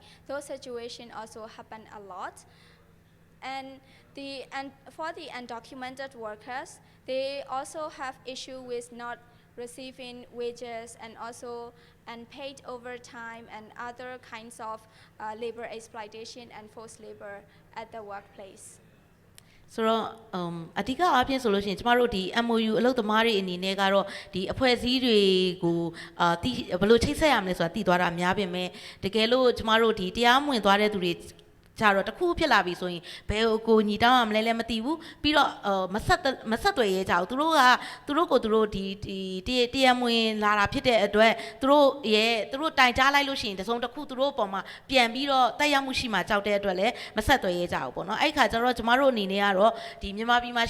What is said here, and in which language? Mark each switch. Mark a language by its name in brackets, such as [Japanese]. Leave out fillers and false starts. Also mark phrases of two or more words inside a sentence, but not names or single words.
[English] Those situations also happen a lot. And for the undocumented workers, they also have issue with not receiving wages and also unpaid overtime and other kinds of labor exploitation and forced labor at the workplace. [Burmese] ဆိုတော့အဓိကအားဖြင့်ဆိုလို့ရှိရင်ကျမတို့ဒီ MOU အလုပ်သမားတွေအနေနဲ့ကတော့ဒီအဖွဲ့အစည်းတွေကိုဘယ်လိုချိတ်ဆက်ရမလဲဆိုတာသိသွား တာများပြင်မဲ့တကယ်လို့ကျမတို့ဒီတရားမဝင်သွားတဲ့သူတွေကြတော့တခုဖြစ်လာပြီဆိုရင်ဘယ်ကိုညီတောင်းရမလဲလည်းမသိဘူးပြီးတော့မဆက်သွယ်ရဲကြဘူးသူတို့ကိုဒီတရားမဝင်လာတာဖြစ်တဲ့အတွက်သူတို့တိုင်ကြားလိုက်လို့ရှိရင်တစုံတစ်ခုသူတို့အပေါ်မှာပြန်ပြီးတော့တက်ရောက်မှုရှိမှကြောက်တဲ့အတွက်လည်းမဆက်သွယ်ရဲကြဘူးပေါ့နော်အဲ့ခါကျတော့ကျမတို့အနေနဲ့ကတော့ဒီမြန်မာပြည်မှာ